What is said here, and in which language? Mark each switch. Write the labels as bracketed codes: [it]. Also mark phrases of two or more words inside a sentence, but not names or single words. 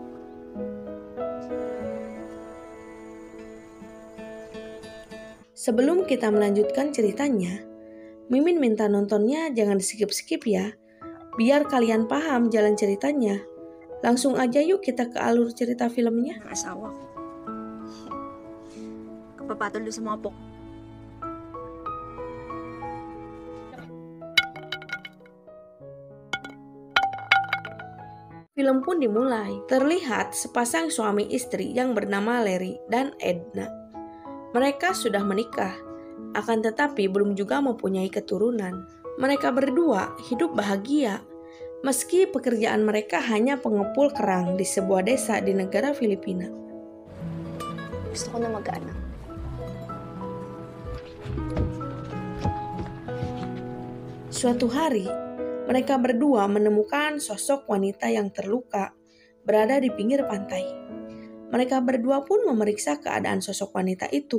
[id] Sebelum kita melanjutkan ceritanya, Mimin minta nontonnya jangan di-skip-skip ya, biar kalian paham jalan ceritanya. Langsung aja yuk kita ke alur cerita filmnya. [tl] Asawa ko. Kapapatol doon sa mga pok. [id] Film pun dimulai. Terlihat sepasang suami istri yang bernama Larry dan Edna. Mereka sudah menikah, akan tetapi belum juga mempunyai keturunan. Mereka berdua hidup bahagia, meski pekerjaan mereka hanya pengepul kerang di sebuah desa di negara Filipina. [tl] Gusto ko na mag-anak. [id] Suatu hari, mereka berdua menemukan sosok wanita yang terluka berada di pinggir pantai. Mereka berdua pun memeriksa keadaan sosok wanita itu.